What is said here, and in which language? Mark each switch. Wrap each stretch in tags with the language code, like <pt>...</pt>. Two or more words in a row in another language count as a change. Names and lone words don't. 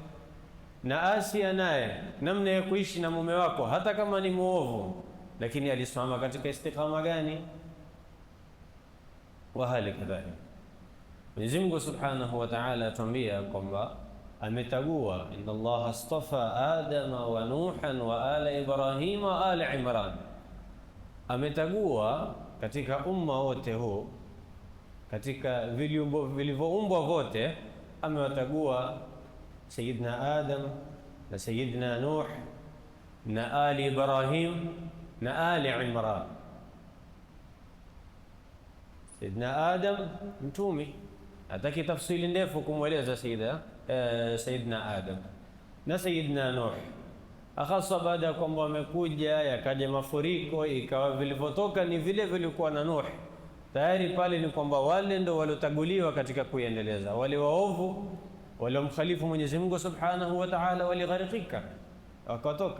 <sw>Na Asia naye namna ya kuishi na mume wako hata kama ni muovu, lakini alisimama katika istiqama gani? Wa hali kadhalika Mwenyezi Mungu</sw> <ar>سبحانه وتعالى</ar> <sw>atuambia kwamba ametagua,</sw> <ar>إن الله اصطفى آدم ونوحا وآل إبراهيم وآل عمران.</ar> <sw>Ametagua katika umma wote huu, katika vilivyoumbwa vote, amewatagua Sayyidina Adam na Sayyidina Nuh na ali Ibrahim na ali Imran. Sayyidina Adam mtumi, hataki tafsili ndefu kumweleza Sayyidina Adam na Sayyidina Nuh, hasa baada ya kwamba wamekuja yakaja mafuriko, ikawa vilivyotoka ni vile vilikuwa na Nuh. Tayari pale ni kwamba wale ndo waliotaguliwa katika kuendeleza, wale waovu waliomkhalifu Mwenyezi Mungu</sw> <ar>سبحانه وتعالى</ar> <sw>waligharikika wakatoka.</sw>